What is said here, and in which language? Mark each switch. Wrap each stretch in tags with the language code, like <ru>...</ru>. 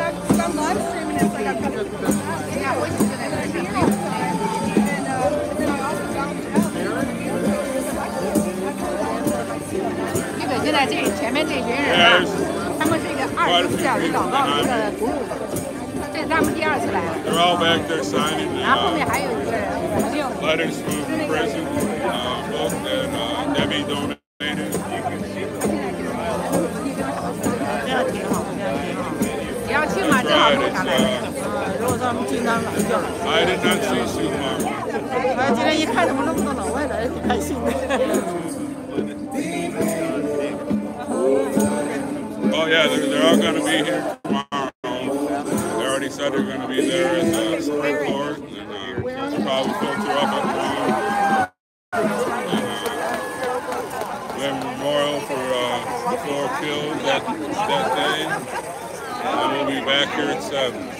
<en>When I'm live streaming, it's like I'm coming to the house. Yeah, which is good. And then I also found out. You have a good idea.</en> <zh>前面这群人啊，他们是一个24小时祷告的一个服务，这是他们第2次来了。</zh> <en>They're all back there signing</en> <zh>然后后面还有一个人，</zh> <en>letters from the prison book that Debbie donated.</en> <zh>这样挺好，这样挺好。你要去吗？正好路上来。如果说我们经常来就好。</zh> <en>I did not see Sue Mom.</en> <zh>我今天一看怎么那么多老外来，挺开心的。</zh> <en>Oh yeah, they're all going to be here tomorrow. They already said they're going to be there at the Supreme Court, and probably filter up at 1. We have a memorial for the 4 killed that day, and we'll be back here at 7.</en>